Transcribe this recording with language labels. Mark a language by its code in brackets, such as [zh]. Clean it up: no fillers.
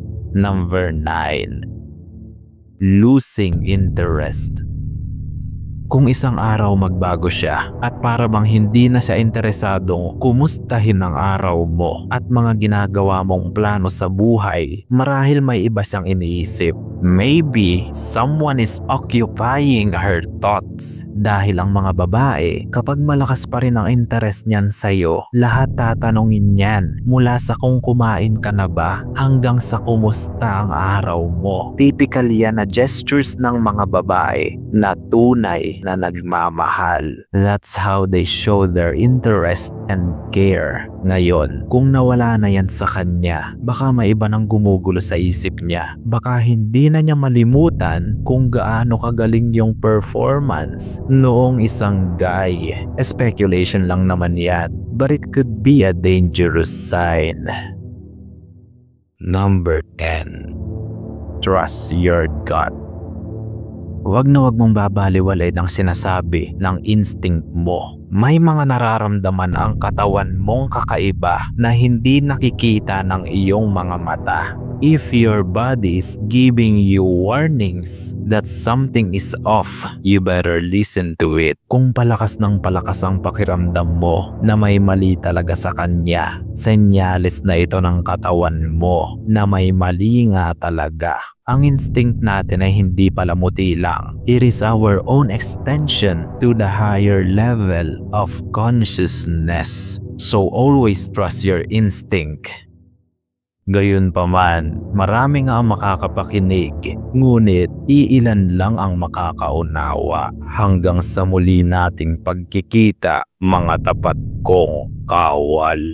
[en] Number 9. Losing interest. [tl] Kung isang araw magbago siya at para bang hindi na siya interesadong kumustahin ang araw mo at mga ginagawa mong plano sa buhay, marahil may iba siyang iniisip. [en] Maybe someone is occupying her thoughts. [tl] Dahil ang mga babae, kapag malakas pa rin ang interest niyan sa'yo, lahat tatanungin niyan. Mula sa kung kumain ka na ba, hanggang sa kumusta ang araw mo. Typical yan na gestures ng mga babae na tunay na nagmamahal. [en] That's how they show their interest and care. [tl] Ngayon, kung nawala na yan sa kanya, baka may iba nang gumugulo sa isip niya. Baka hindi na niya malimutan kung gaano kagaling yung performance noong isang guy. [en] Speculation [tl] lang naman yan, [en] but it could be a dangerous sign. Number 10. Trust your gut. [tl] Huwag na huwag mong babaliwalay ng sinasabi ng instinct mo. May mga nararamdaman ang katawan mong kakaiba na hindi nakikita ng iyong mga mata. [en] If your body is giving you warnings that something is off, you better listen to it. [tl] Kung palakas ng palakas ang pakiramdam mo na may mali talaga sa kanya, senyales na ito ng katawan mo na may mali nga talaga. Ang instinct natin ay hindi palamuti lang. [en] It is our own extension to the higher level of consciousness. So always trust your instinct. [tl] Gayunpaman, marami nga ang makakapakinig, ngunit iilan lang ang makakaunawa. Hanggang sa muli nating pagkikita, mga tapat kong kawal.